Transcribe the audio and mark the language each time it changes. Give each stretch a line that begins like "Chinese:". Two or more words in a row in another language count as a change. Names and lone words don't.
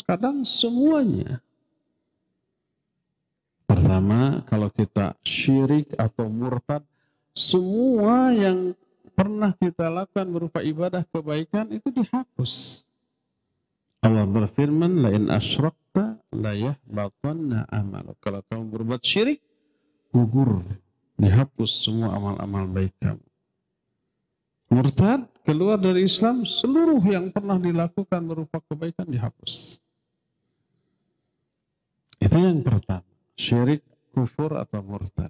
Indonesian: Kadang semuanya. Pertama, kalau kita syirik atau murtad, semua yang pernah kita lakukan berupa ibadah kebaikan itu dihapus. Allah berfirman,
Arabic: لئن أشركت ليحبطن عملك.
Indonesian: Kalau kamu berbuat syirik, gugur, dihapus semua amal-amal baik kamu. Murtad, keluar dari Islam, seluruh yang pernah dilakukan berupa kebaikan dihapus. Itu yang pertama, syirik, kufur atau murtad.